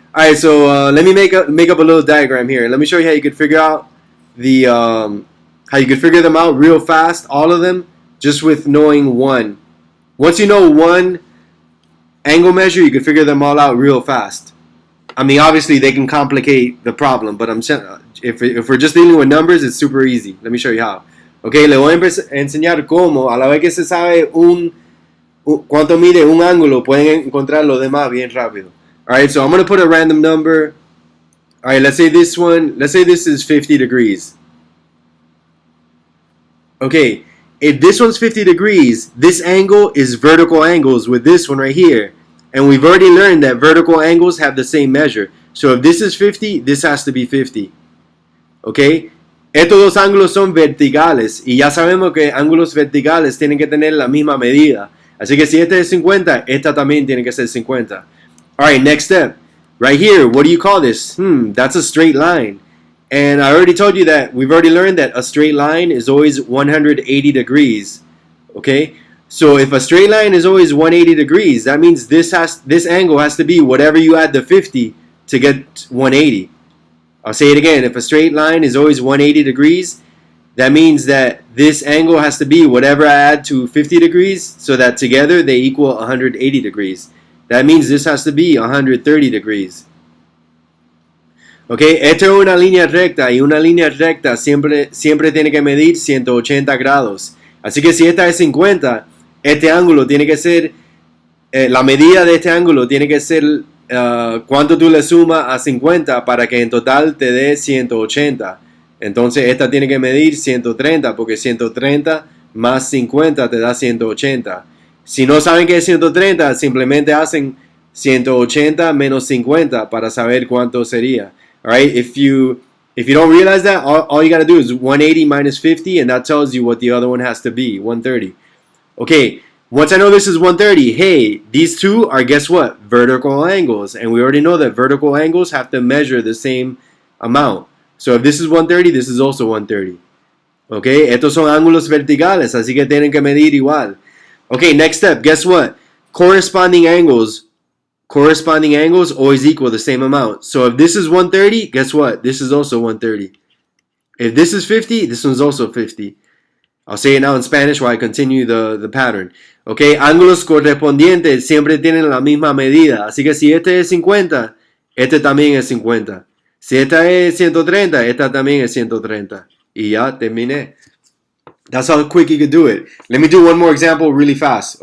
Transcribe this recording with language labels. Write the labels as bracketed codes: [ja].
[en] Alright, so let me make up a little diagram here. Let me show you how you could figure out the how you could figure them out real fast, all of them, just with knowing one. Once you know one angle measure, you could figure them all out real fast. I mean, obviously they can complicate the problem, but if we're just dealing with numbers, it's super easy. Let me show you how. [es] Okay, le voy a enseñar cómo, a la vez que se sabe cuánto mide un ángulo, pueden encontrar lo demás bien rápido. [en] Alright, so I'm going to put a random number. Alright, let's say this is 50 degrees. Okay, if this one's 50 degrees, this angle is vertical angles with this one right here. And we've already learned that vertical angles have the same measure. So if this is 50, this has to be 50. [es] Okay? Estos dos ángulos son verticales. Y ya sabemos que ángulos verticales tienen que tener la misma medida. Así que si este es 50, esta también tiene que ser 50. [en] Alright, next step. Right here, what do you call this? That's a straight line. And I already told you that we've already learned that a straight line is always 180 degrees. Okay? So if a straight line is always 180 degrees, that means this angle has to be whatever you add to 50 to get 180. I'll say it again. If a straight line is always 180 degrees, that means that this angle has to be whatever I add to 50 degrees so that together they equal 180 degrees. That means this has to be 130 degrees. [es] Okay, esto es una línea recta y una línea recta siempre tiene que medir 180 grados. Así que si esta es 50, este ángulo tiene que ser, la medida de este ángulo tiene que ser cuánto tú le sumas a 50 para que en total te dé 180. Entonces esta tiene que medir 130 porque 130 más 50 te da 180. Si no saben qué es 130, simplemente hacen 180 menos 50 para saber cuánto sería. [en] Alright, if you don't realize that, all you gotta do is 180 minus 50, and that tells you what the other one has to be, 130. Okay, once I know this is 130, hey, these two are, guess what? Vertical angles. And we already know that vertical angles have to measure the same amount. So if this is 130, this is also 130. [es] Okay, estos son ángulos verticales, así que tienen que medir igual. [en] Okay, next step, guess what? Corresponding angles always equal the same amount. So if this is 130, guess what? This is also 130. If this is 50, this one's also 50. I'll say it now in Spanish while I continue the pattern. [es] Okay, ángulos correspondientes siempre tienen la misma medida. Así que si este es 50, este también es 50. Si esta es 130, esta también es 130. Y ya terminé. [en] That's how quick you could do it. Let me do one more example really fast.